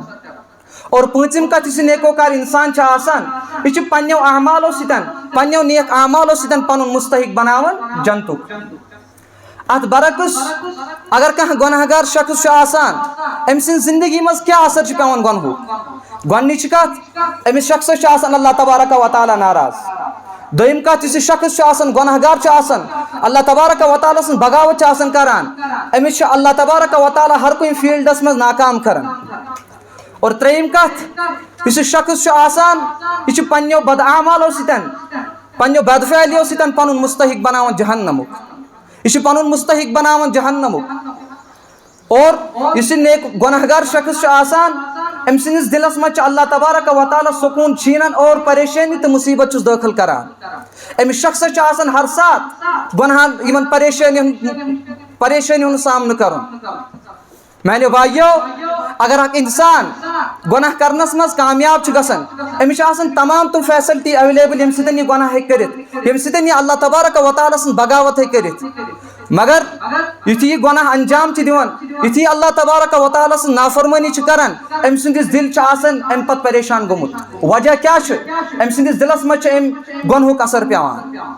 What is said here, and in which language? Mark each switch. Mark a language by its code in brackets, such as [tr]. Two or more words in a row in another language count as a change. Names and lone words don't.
[ks] اور پانژم کتھ یس نیکوکار انسان چھ آسان، یہ پننیو اعمالو ستن پننیو نیک اعمالو ستن پنن مستحق بناوان جنتک۔ ات برعکس اگر کانٛہہ گناہگار شخص چھ آسان، ام سن زندگی مز کیا اثر چھ پیوان گنہُک؟ گۄڈنِچ کتھ امس شخصس چھ آسان [ar] اللہ تبارک و تعالی [ks] ناراض۔ دویم کتھ یس شخص چھ آسان گناہگار چھ آسان، [ar] اللہ تبارک و تعالی [ks] سن بغاوت چھ آسان کران، امس چھ [ar] اللہ تبارک و تعالی [ks] ہر کُنہِ فیلڈس مز ناکام کران۔ اور تریم کتھ یس شخص چھ آسان، یہ پننیو بد اعمالو ستن پننیو بد فعلیو ستن پنن مستحق بناوان جہنمک، یہ پنن مستحق بناوان جہنمک۔ اور اس نیک گناہگار شخص چھ آسان، ام سندس دلس مز [ar] اللہ تبارک و تعالی [ks] سکون چھینان اور پریشانی تو مصیبت چھس داخل کران۔ امس شخص چھ آسان ہر سات گناہن یمن پریشانی پریشانی ہند سامنا کرن میانیو بھائیو اگر اک انسان گناہ کرنس مز کامیاب گژھان امس آسان تمام تم [en] facility available [ks] یم سۭتۍ یہ گناہ ہیٚکہِ کٔرِتھ یم سۭتۍ یہ [ar] اللہ تبارک و تعالیٰ [ks] سٕنٛز بغاوت ہیٚکہِ کٔرِتھ مگر یُتھُے یہ گناہ انجام دِوان یُتھُے [ar] اللہ تبارک و تعالیٰ [ks] سٕنٛز نافرمٲنی کران أمۍ سٕنٛدِس دل آسان امہِ پتہٕ پریشان گوٚمُت وجہ کیٛاہ چھُ أمۍ سٕنٛدِس دلس منٛز چھُ امہِ گۄنہُک اثر پیٚوان